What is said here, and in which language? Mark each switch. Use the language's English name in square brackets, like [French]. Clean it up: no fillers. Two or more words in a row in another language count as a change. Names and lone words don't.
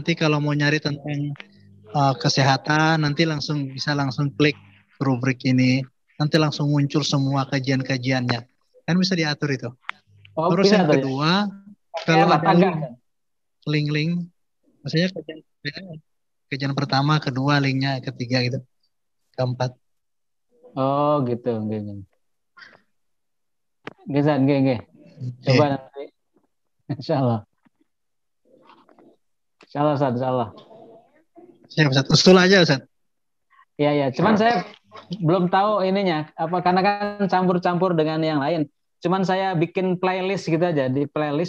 [Indonesian] nanti kalau mau nyari tentang kesehatan nanti bisa langsung klik rubrik ini, nanti langsung muncul semua kajian-kajiannya. Kan bisa diatur itu. Oh, Terus bisa yang tuh ya. kedua, Pakai kalau apa? ada Tagar. link, maksudnya kajian pertama, kedua, linknya, ketiga gitu, keempat. Oh, gitu. [Javanese] Nggih, nggih. Nggih, San. Nggih, nggih. [Indonesian] Coba Oke. nanti. Insyaallah. Insyaallah, San. Insyaallah. Siap, Ustaz. Usul aja, Ustaz. Iya, ya. Cuman saya belum tahu ininya apa karena kan campur-campur dengan yang lain. Cuman saya bikin playlist gitu aja, di playlist